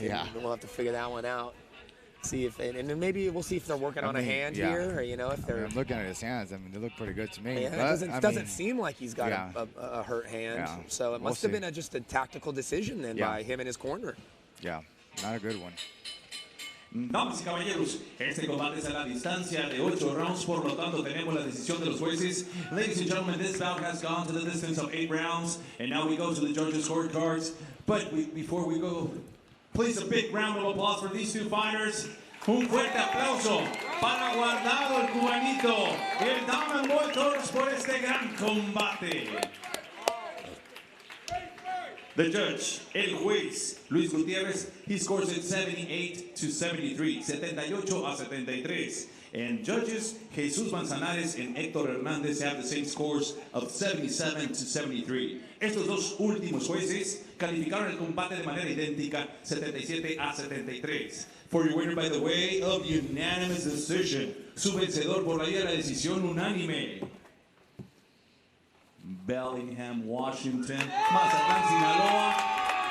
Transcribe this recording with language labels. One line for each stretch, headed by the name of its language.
English: Yeah, we'll have to figure that one out. See if and then maybe we'll see if they're working on a hand here, or if they're. I'm looking at his hands. They look pretty good to me. Yeah, it doesn't seem like he's got a hurt hand. Yeah. So it must have been just a tactical decision then by him and his corner. Yeah, not a good one.
Spanish: Damas y caballeros, este combate es a la distancia de 8 rounds, por lo tanto tenemos la decisión de los jueces.
English: Ladies and gentlemen, this bout has gone to the distance of 8 rounds, and now we go to the judges' scorecards. But before we go, please a big round of applause for these two fighters.
Spanish: Un fuerte aplauso para Guardado, el cubanito, y el Diamond Boy Torres por este gran combate.
English: The judge,
Spanish: el juez,
English: Luis Gutierrez, he scores it 78-73, 78-73. And judges, Jesus Manzanares and Héctor Hernández have the same scores of 77-73.
Spanish: Estos dos últimos jueces calificaron el combate de manera idéntica, 77-73.
English: For your winner by the way of unanimous decision,
Spanish: su vencedor por la vía de la decisión unánime,
English: Bellingham, Washington, Mazatlán, Sinaloa,